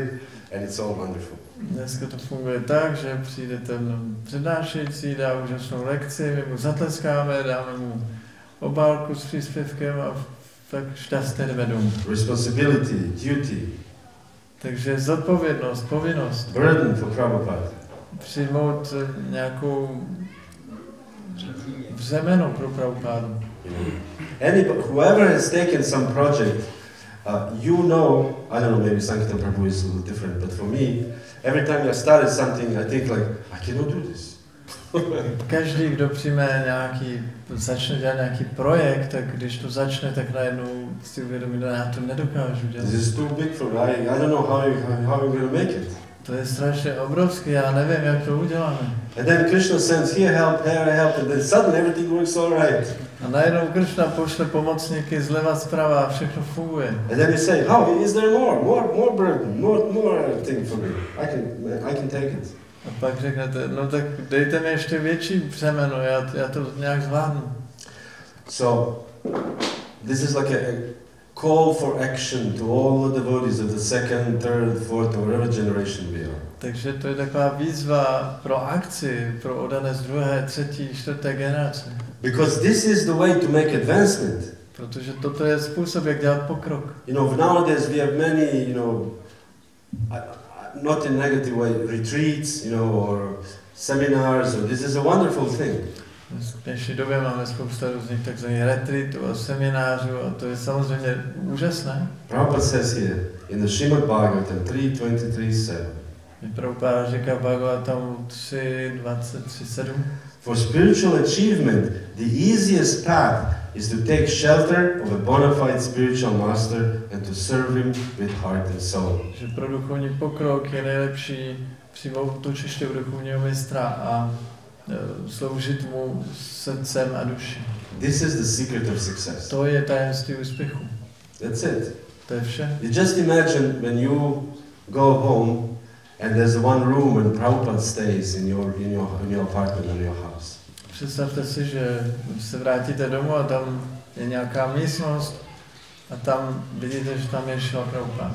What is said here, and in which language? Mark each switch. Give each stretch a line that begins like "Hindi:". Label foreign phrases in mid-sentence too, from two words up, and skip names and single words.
English: And it's all wonderful.
Czech: Dneska to funguje tak, že přijde ten přednášející, dá úžasnou lekci, my mu zatleskáme, dáme mu obálku s příspěvkem a tak šťastně jdeme domů.
English: Responsibility, duty.
Czech: Takže zodpovědnost, povinnost.
English: Burden for Prabhupada.
Czech: Přijmout nějakou břemeno pro Prabhupádu.
English: Whoever has taken some project, I don't know, maybe Sankirtan Prabhu is a little different, but for me, every time I started something, I think like, I cannot do this.
Czech: Každý, kdo přijme začne dělat nějaký projekt, tak když to začne, tak najednou si uvědomí, že já to nedokážu dělat.
English: This is too big for me. I don't know how you're gonna make it.
Czech: To je strašně obrovský, já nevím, jak to uděláme.
English: And then Krishna sends here help, and then suddenly everything works all right.
Czech: A najednou Krishna pošle pomocníky zleva zprava a všechno funguje.
English: And then you say, how is there more burden, more thing for me? I can take it.
Czech: A pak řeknete, no tak dejte mi ještě větší břemeno, já to nějak zvládnu.
English: So, this is like a call for action to all the devotees of the second, third, fourth, or whatever generation we are.
Czech: Takže to je taková výzva pro akci, pro oddané z druhé, třetí, čtvrté generace.
English: Because this is the way to make advancement.
Czech: Protože toto je způsob, jak dělat pokrok.
English: You know, nowadays we have many, not in negative way, retreats, or seminars, or this is a wonderful thing.
Czech: V dnešní době máme spousta různých takzvaných retreatů a seminářů a to je samozřejmě úžasné.
English: Prabhupada says here, in the Srimad Bhagavatam 3.23.7.
Czech: Prabhupada říká v Bhagavatamu 3.23.7.
English: For spiritual achievement, the easiest path is to take shelter of a bona fide spiritual master and to serve him with heart and soul.
Czech: Že pro duchovní pokrok je nejlepší přijmout útočiště u duchovního mistra a sloužit mu srdcem a duší.
English: This is the secret of success.
Czech: To je tajemství úspěchu.
English: That's it.
Czech: To je vše.
English: You just imagine when you go home and there's one room and Prabhupada stays in your apartment or your house.
Czech: Představte si, že se vrátíte domů a tam je nějaká místnost a tam vidíte, že tam je Šrila Prabhupada.